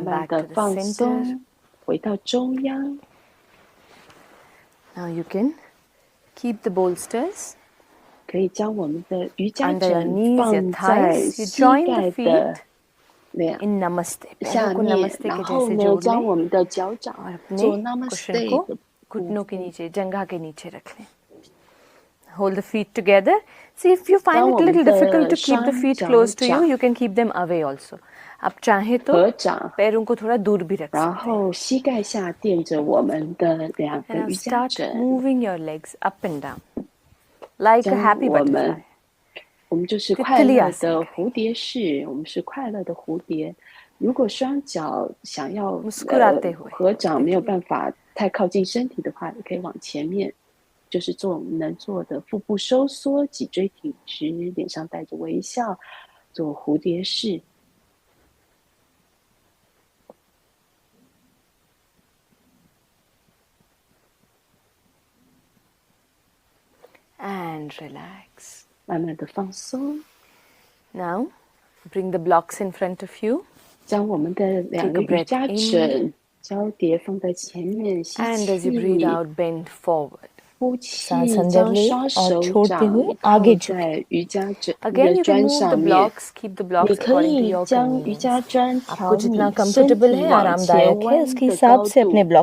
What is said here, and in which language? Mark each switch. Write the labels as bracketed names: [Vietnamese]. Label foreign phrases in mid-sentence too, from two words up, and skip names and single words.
[Chinese] 慢 [English] back [Chinese] 的 [English] to the [Chinese] 放 [English] center. [Chinese] 松，回到中央。 [English] Now you can keep the bolsters [Chinese] 可以将我们的瑜伽 [English] under your [Chinese] 枕 [English] knees, your [Chinese] 放在 [English] thighs. You [Chinese] 膝 [English] join the [Chinese] 盖 [English] feet [Chinese] 的两 [English] in namaste. [Chinese] 下 [Hindi] पैरों को [Chinese] 面， [Hindi] नमस्ते [Chinese] 然 [Hindi] के [Chinese] 后 [Hindi] जैसे [Chinese] 呢， [Hindi] जोड़ [Chinese] 将 [Hindi] लें [Chinese] 我们的脚掌 [Hindi] और अपने [Chinese] 做 [Hindi] कुशन Namaste को [Chinese] 的部 [Hindi] घुटनों के [Chinese] 分。 [Hindi] नीचे, जंघा के नीचे रख लें. [English] Hold the feet together. See, if you [Chinese] 将 [English] find [Chinese] 我 [English] it a [Chinese] 们 [English] little [Chinese] 的 [English] difficult to keep the [Chinese] 双 [English] feet [Chinese] 脚 [English] close to you, [Chinese] 掌 [English] you can keep them away also. [Hindi] आप चाहें तो [Chinese] 合掌， [Hindi] पैरों को थोड़ा दूर भी रख [Chinese] 然 [Hindi] सकते हैं. [Chinese] 后膝盖下垫着我们的两 [English] And [Chinese] 个 [English] now [Chinese] 瑜伽 [English] start [Chinese] 枕， [English] moving your legs up and down like a [Chinese] 将 [English] happy [Chinese] 我 [English] butterfly. [Chinese] 们，我们就是快 [Hindi] तितली [Chinese] 乐 [Hindi] आसन [Chinese] 的 [Hindi] करें. [Chinese] 蝴蝶式，我们是快乐的蝴蝶。如果双脚想要 [Hindi] मुस्कुराते हुए [Chinese] 合掌，没有办法太靠近身体的话，也可以往前面，就是做我们能做的腹部收缩、脊椎挺直，脸上带着微笑，做蝴蝶式。 [English] And relax. [Chinese] 慢慢的放松， [English] Now, bring the blocks in front of you. [Chinese] 将我们的两个 [English] Take a [Chinese] 瑜伽 [English] breath [Chinese] 枕交叠放在前面，吸 [English] And as you breathe [Chinese] 气， [English] out, bend forward. [Chinese] 呼 [Hindi] सांस [Chinese] 气， [Hindi] अंदर [Chinese] 将 [Hindi] ले [Chinese] 双 [Hindi] और [Chinese] 手 [Hindi] छोड़ते [Chinese] 掌 [Hindi] हुए [Chinese] 靠 [Hindi] आगे झुके. [Chinese] 在瑜伽枕 [English] Again, [Chinese] 的 [English] you can [Chinese] 砖 [English] move the [Chinese] 上面。 [English] blocks, keep the [Chinese] 你 [English] blocks [Chinese] 可 [English] according to [Chinese] 以 [English] your [Chinese] 将瑜伽 [English] convenience. [Chinese] 砖 [Hindi] आपको [Chinese] 调 [Hindi] जितना [Chinese] 你身 [Hindi] कंफर्टेबल [Chinese] 体 [Hindi] है [Chinese] 往前 [Hindi] आरामदायक है [Chinese] 弯 [Hindi] उसके [Chinese] 的 [Hindi] हिसाब [Chinese] 高 [Hindi] से अपने [Chinese] 度。